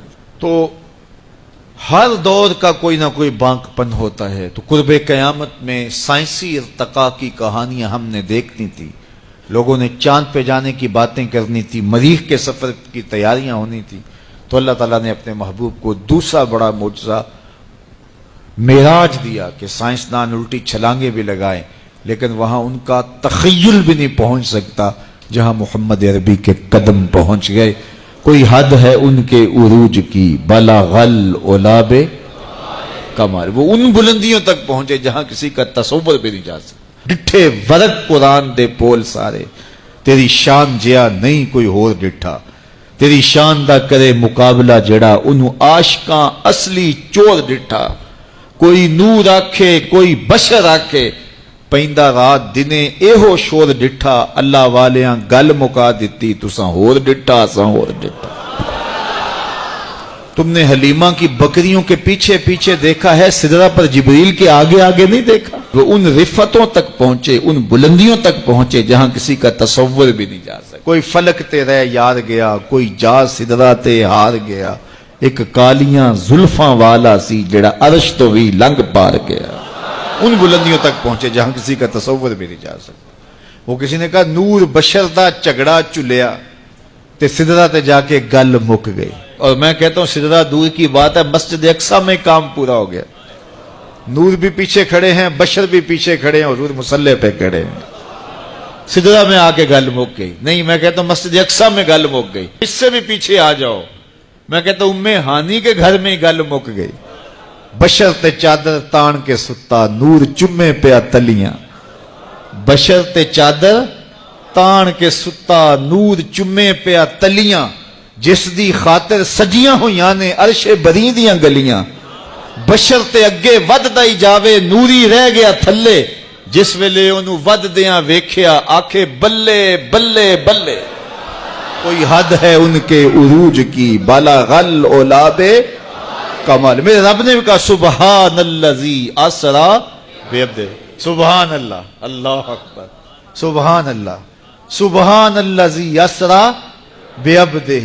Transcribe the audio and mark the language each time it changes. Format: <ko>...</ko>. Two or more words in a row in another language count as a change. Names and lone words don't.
<ur>تو ہر دور کا کوئی نہ کوئی بانک پن ہوتا ہے، تو قرب قیامت میں سائنسی ارتقاء کی کہانیاں ہم نے دیکھنی تھی، لوگوں نے چاند پہ جانے کی باتیں کرنی تھی، مریخ کے سفر کی تیاریاں ہونی تھی، تو اللہ تعالیٰ نے اپنے محبوب کو دوسرا بڑا معجزہ معراج دیا کہ سائنسدان الٹی چھلانگیں بھی لگائیں، لیکن وہاں ان کا تخیل بھی نہیں پہنچ سکتا جہاں محمد عربی کے قدم پہنچ گئے۔ کوئی حد ہے ان کے عروج کی،</ur> <ar>بلغ العلا کمال،</ar> <ur>وہ ان بلندیوں تک پہنچے جہاں کسی کا تصور بھی نہیں جا سکتا۔</ur> <pa>ڈٹھے ورق قرآن دے پول سارے، تیری شان جیا نہیں کوئی ہور ڈٹھا، تیری شان دا کرے مقابلہ جڑا انہوں عاشقاں اصلی چور ڈٹھا۔ کوئی نور آکھے کوئی بشر آکھے، پیندہ رات دنے ایہو شور ڈٹھا، اللہ والیاں گل مکا دیتی، تساں ہور ڈٹھا اساں ہور ڈٹھا۔</pa> <ur>تم نے حلیمہ کی بکریوں کے پیچھے پیچھے دیکھا ہے، سدرہ پر جبریل کے آگے آگے نہیں دیکھا۔ وہ ان رفتوں تک پہنچے، ان بلندیوں تک پہنچے جہاں کسی کا تصور بھی نہیں جا سکتا۔</ur> <pa>کوئی فلک تے رہ یار گیا، کوئی جا سدرہ تے ہار گیا، ایک کالیاں زلفاں والا سی جڑا عرش تو بھی لنگ پار گیا۔</pa> <ur>ان بلندیوں تک پہنچے جہاں کسی کا تصور بھی نہیں جا سکتا۔ وہ کسی نے کہا</ur> <pa>نور بشر دا جھگڑا چلیا تے سدرہ تے جا کے گل مک گئی،</pa> <ur>اور میں کہتا ہوں سدرہ دور کی بات ہے، مسجد اقصی میں کام پورا ہو گیا۔ نور بھی پیچھے کھڑے ہیں، بشر بھی پیچھے کھڑے ہیں، حضور مصلی پہ کھڑے ہیں، سدرہ میں آ کے</ur> <pa>گل مک گئی۔</pa> <ur>نہیں، میں کہتا ہوں مسجد اقصی میں</ur> <pa>گل مک گئی،</pa> <ur>اس سے بھی پیچھے آ جاؤ، میں کہتا ہوں ہانی کے گھر میں</ur> <pa>گل مک گئی۔ بشر تے چادر تان کے ستا، نور چمے پیا تلیاں، بشر تے چادر تان کے ستا، نور چمے پیا تلیاں، جس دی خاطر سجیاں ہویاں نے عرش بری دیاں گلیاں۔ بشر تے اگے ود دائی جاوے، نوری رہ گیا تھلے، جس ویلے انہوں ود دیاں ویکھیا آکھے بلے بلے بلے۔</pa> <ur>کوئی حد ہے ان کے عروج کی،</ur> <ar>بلغ العلا کمال۔</ar> <ur>میرے رب نے کہا</ur> <ar>سبحان الذی اسرا بعبدہ، سبحان اللہ، اللہ اکبر، سبحان اللہ، سبحان الذی اسرا بعبدہ۔</ar>